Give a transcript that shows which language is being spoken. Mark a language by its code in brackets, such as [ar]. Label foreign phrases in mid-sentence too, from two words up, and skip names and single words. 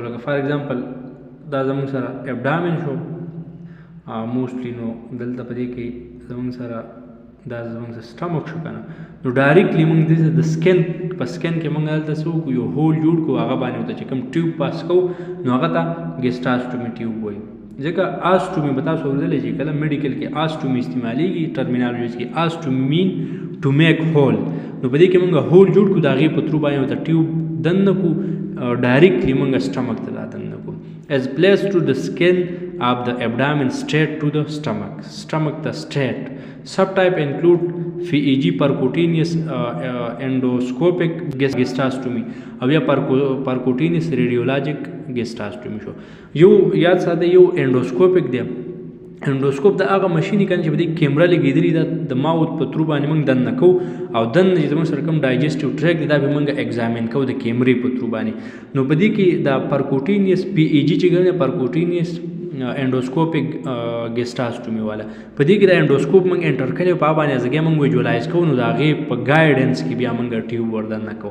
[ps] لکه [en] for example [ps] دا زموږ سره ابډامن شو موسټلی نو دلته په دې کې زموږ سره دا زموږ سره سټمک شو که نه نو ډایرکټلی موږ دې د سکن په سکن کې موږ هلته څه وکړو یو هول جوړ کړو هغه باندې ورته چې کوم ټیوب پاس کوو نو هغه ته [en] gastrostomy tube [ps] وایي. ځکه آسټومي به تاسو اورېدلی چې کله میډیکل کې آسټومي استعمالیږي ټرمینالوجي کې [en] ostomy means to make hole [ps] نو په دې کې موږ هول جوړ کړو د هغې په ترو باندې ورته ټیوب دننه کړو ډایرکټلی موږ سټمک ته دا دننه کړو. [en] as placed to the skin of the abdomen straight to the stomach the straight. Subtype include FEG percutaneous endoscopic gastrostomy [ps] او یا [en] percutaneous radiologic gastrostomy شو. [ps] یو یاد ساته یو اندوسکوپیک دی. اندوسکوپ د هغه ماشینی کنه چې په دې کیمرا لګېدلې ده د ماوت په ترو باندې موږ دننه کوو او دننه چې زموږ سره کوم [en] digestive tract [ps] دی دا به موږ ایگزامین کوو د کیمرې په ترو باندې. نو په دې کې د [en] percutaneous PEG [ps] چې ګڼي [en] percutaneous endoscopic gastrostomy [ps] والا په دې کې د انډوسکوپ موږ انټر کړی په باندې ځکه موږ ویجوالایز کوو نو د هغې په ګایډنس کې بیا موږ ټیوب وردننه کوو.